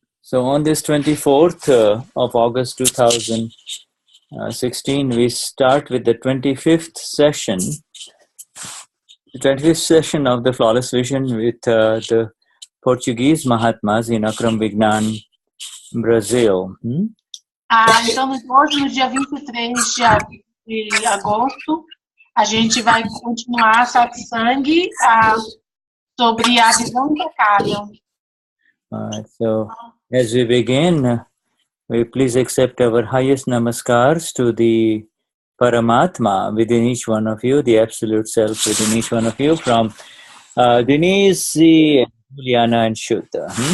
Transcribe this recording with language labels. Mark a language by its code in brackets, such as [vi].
[en] So on this 24th of August 2016, we start with the 25th session. The 25th session of the Flawless Vision with the Portuguese Mahatmas in Akram, Vignan, Brazil. [pt] Então, hoje, no dia 23 de agosto, a gente vai continuar satsang sobre a visão impecável. [en] So, as we begin, we please accept our highest namaskars to the Paramatma within each one of you, the Absolute Self within each one of you, from Denise, Juliana, and Shuddha.